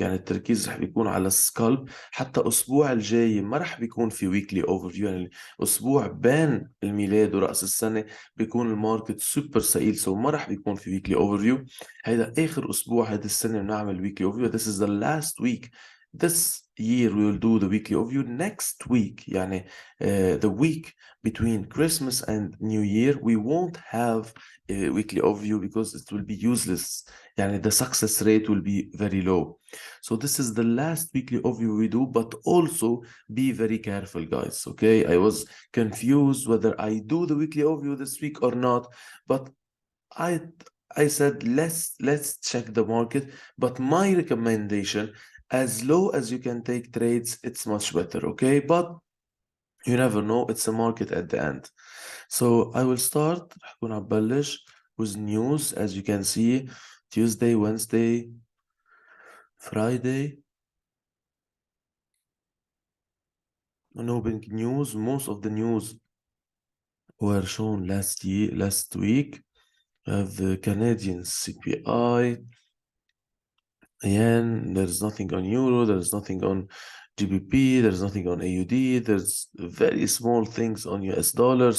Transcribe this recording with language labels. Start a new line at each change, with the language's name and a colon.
Arabic: يعني التركيز رح بيكون على السكالب. حتى الأسبوع الجاي ما رح بيكون في ويكلي أوفرفيو، يعني الأسبوع بين الميلاد ورأس السنة بيكون الماركت سوبر ثقيل، ما رح بيكون في ويكلي أوفرفيو. هيدا آخر أسبوع هيدي السنة بنعمل ويكلي أوفرفيو.
English: This is the last week. This year we will do the weekly overview. Next week, يعني the week between Christmas and New Year, we won't have weekly overview because it will be useless. يعني the success rate will be very low. So this is the last weekly overview we do, but also be very careful, guys. Okay, I was confused whether I do the weekly overview this week or not, but I I said let's check the market. But my recommendation, as low as you can take trades, it's much better. Okay, but you never know, it's a market at the end. So I will start.
Arabic: رح كون عم ببلش
English: with news. As you can see, Tuesday, Wednesday, Friday, no big news. Most of the news were shown last week. We have the Canadian CPI. Yen, there's nothing on Euro, there's nothing on GBP, there's nothing on AUD, there's very small things on US dollar.